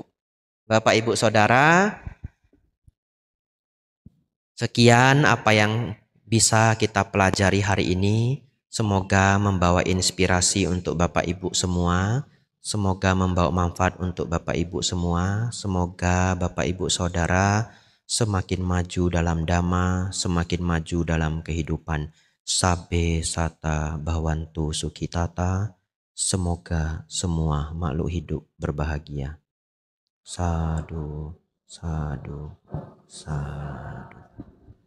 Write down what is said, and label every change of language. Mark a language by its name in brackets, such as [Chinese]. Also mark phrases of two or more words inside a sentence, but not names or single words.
[Indonesian] Bapak, Ibu, Saudara, sekian apa yang bisa kita pelajari hari ini. Semoga membawa inspirasi untuk Bapak Ibu semua. Semoga membawa manfaat untuk Bapak Ibu semua. Semoga Bapak Ibu Saudara semakin maju dalam dhamma, semakin maju dalam kehidupan. [Pali] Sabbe sata bhavantu sukhitata. [Indonesian] Semoga semua makhluk hidup berbahagia. [Pali] Sadu, sadu, sadu.